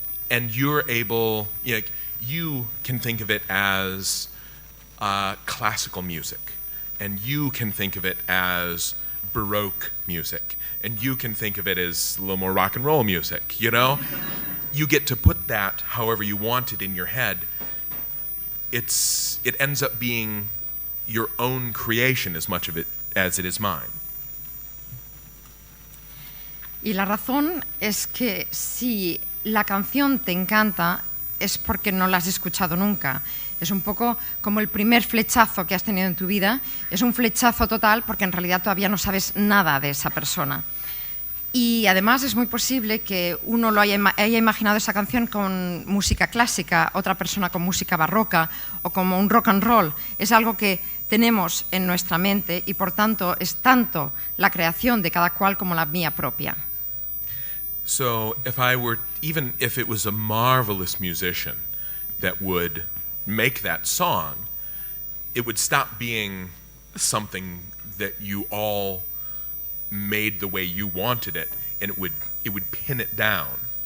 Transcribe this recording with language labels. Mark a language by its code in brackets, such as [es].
[en] And you're able, you can think of it as classical music, and you can think of it as Baroque music, and you can think of it as a little more rock and roll music, You get to put that however you want it in your head. It ends up being your own creation as much of it as it is mine. [es] Y la razón es que si la canción te encanta es porque no la has escuchado nunca. Es un poco como el primer flechazo que has tenido en tu vida. Es un flechazo total porque en realidad todavía no sabes nada de esa persona. Y además es muy posible que uno haya imaginado esa canción con música clásica, otra persona con música barroca o como un rock and roll. Es algo que tenemos en nuestra mente y por tanto es tanto la creación de cada cual como la mía propia. [en] So even if it was a marvelous musician that would make that song, it would stop being something that you all made the way you wanted it, and it would pin it down.